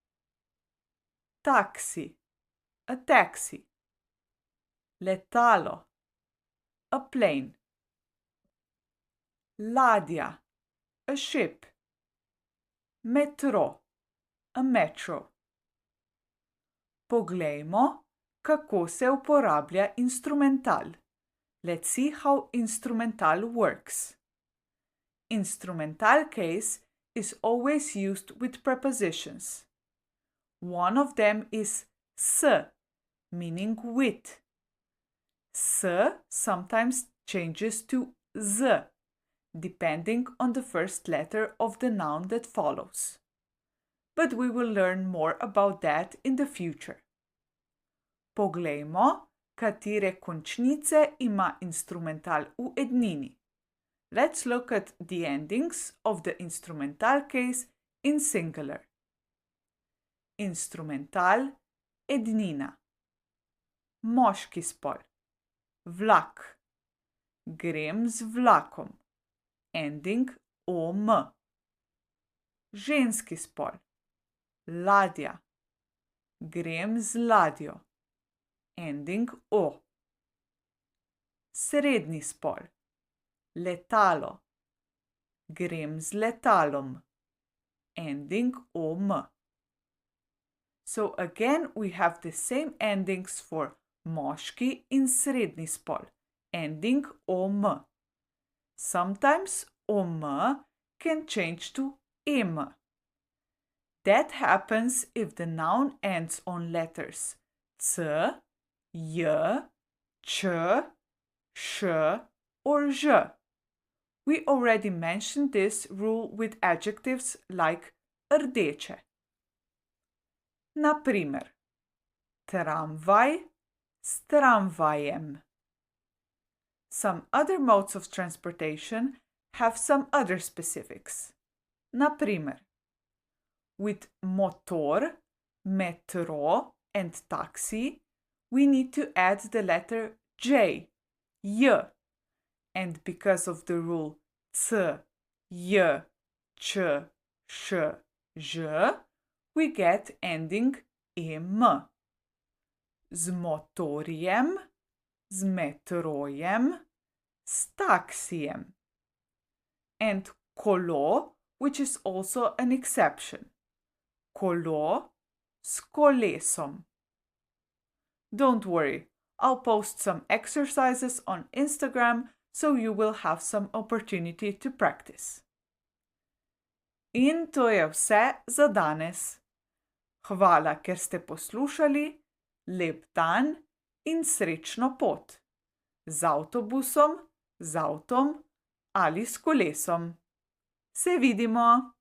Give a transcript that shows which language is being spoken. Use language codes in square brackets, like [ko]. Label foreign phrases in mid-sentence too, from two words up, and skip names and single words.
[en] Taxi, a taxi. Letalo, a plane. Ladja, a ship. Metro, a metro. [sl] Poglejmo, kako se uporablja instrumental. [en] Let's see how instrumental works. Instrumental case is always used with prepositions. One of them is s, meaning with. S sometimes changes to z, depending on the first letter of the noun that follows. But we will learn more about that in the future. [sl] Poglejmo, katere končnice ima instrumental v ednini. [en] Let's look at the endings of the instrumental case in singular. Instrumental, [sl] ednina. Moški spol. Vlak. Grem z vlakom. [en] Ending om. [sl] Ženski spol. Ladja. Grem z ladjo. [en] Ending o. [sl] Srednji spol. Letalo. Grem z letalom. [en] Ending om. So again we have the same endings for [sl] moški in srednji spol, [en] ending om. Sometimes om can change to em. That happens if the noun ends on letters c, j, č, š, or ž. We already mentioned this rule with adjectives like rdeče. [sl] Na primer, tramvaj s tramvajem. [en] Some other modes of transportation have some other specifics. [sl] Na primer, [en] with motor, metro, and taxi, we need to add the letter J, J, and because of the rule C, J, Č, Š, Ž, we get ending em. [sl] Z motorjem, z metrojem, s taksijem. [en] And kolo, which is also an exception. [sl] Kolo s kolesom. [en] Don't worry, I'll post some exercises on Instagram so you will have some opportunity to practice. [sl] In to je vse za danes. Hvala, ker ste poslušali, lep dan in srečno pot. Z avtobusom, z avtom ali s kolesom. Se vidimo!